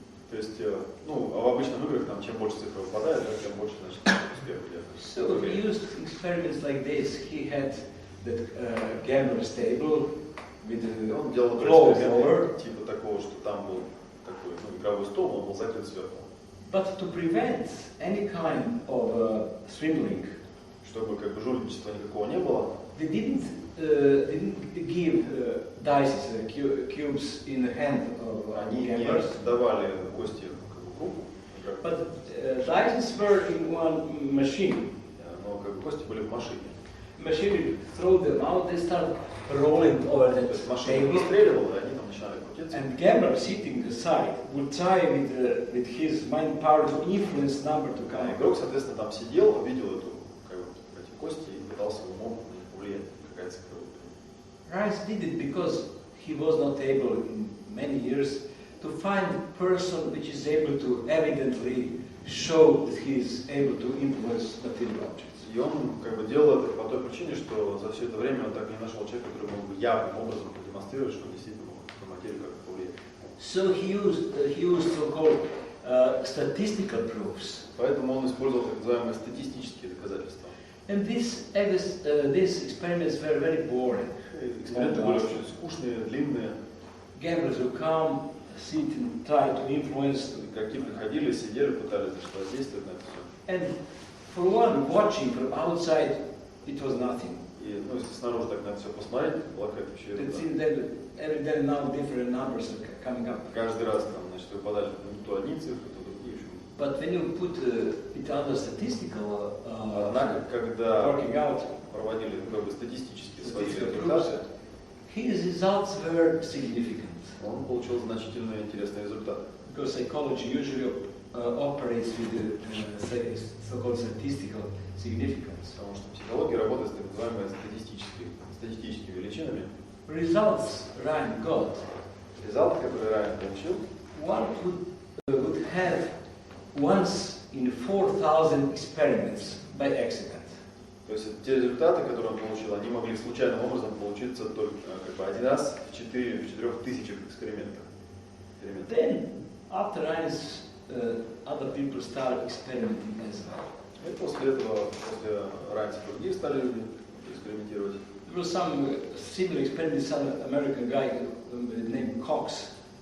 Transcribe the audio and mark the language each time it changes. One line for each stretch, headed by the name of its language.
Russian: То есть, ну, в обычных играх там чем больше цифр выпадает, тем больше, значит, успех идет.
English: So he used experiments like this. He had the gambler's table with the
Russian: Он делал
English: closed
Russian: эксперименты
English: over.
Russian: типа такого, что там был такой, ну, игровой стол, он был закрыт сверху.
English: But to prevent any kind of swindling,
Russian: чтобы как бы жульничества никакого не было,
English: they didn't give dice, cubes in the hand of
Russian: они не
English: gamblers.
Russian: давали кости как бы в руку.
English: But dice were in one machine.
Russian: Но как бы кости были в машине.
English: Machine would throw them out, they start rolling over the
Russian: То есть машина
English: table.
Russian: выстреливала, и они там начинали крутиться.
English: And gambler sitting aside would try with his mind power to influence number to come.
Russian: Игрок, соответственно, там сидел, видел эту, как бы, эти кости и пытался умом повлиять, какая цифра будет.
English: Rice did it because he was not able in many years to find a person which is able to evidently show that he is able to influence material objects.
Russian: И он как бы делал это по той причине, что за все это время он так и не нашел человека, который мог бы явным образом продемонстрировать, что он действительно мог на материю как-то повлиять.
English: So he used so-called statistical proofs.
Russian: Поэтому он использовал так называемые статистические доказательства.
English: And these experiments were very boring.
Russian: Эксперименты были очень скучные, длинные.
English: Gamblers would come, sit and try to influence.
Russian: Игроки приходили, сидели, пытались воздействовать на это все.
English: And for one watching from outside, it was nothing.
Russian: И, ну, если снаружи так на это все посмотреть, была какая-то вообще
English: It
Russian: ерунда.
English: seemed that every day now different numbers are coming up.
Russian: Каждый раз там, значит, выпадали то одни цифры, то другие.
English: But when you put it under statistical
Russian: Однако, когда
English: working out,
Russian: проводили как бы статистические свои
English: statistical
Russian: результаты,
English: proofs, his results were significant.
Russian: он получил значительные интересные результаты.
English: Because psychology usually operates with the so-called statistical significance.
Russian: Потому что психология работает с так называемыми статистическими величинами.
English: Results Ryan got.
Russian: Результаты, которые Райан получил,
English: One would have once in 4,000 experiments by accident.
Russian: то есть те результаты, которые он получил, они могли случайным образом получиться только как бы один раз в 4000 экспериментах.
English: Then, after Ryan's, other people started experimenting as well.
Russian: И после этого, после Райанса, другие стали люди экспериментировать.
English: There was some similar experiment, some American guy named Cox.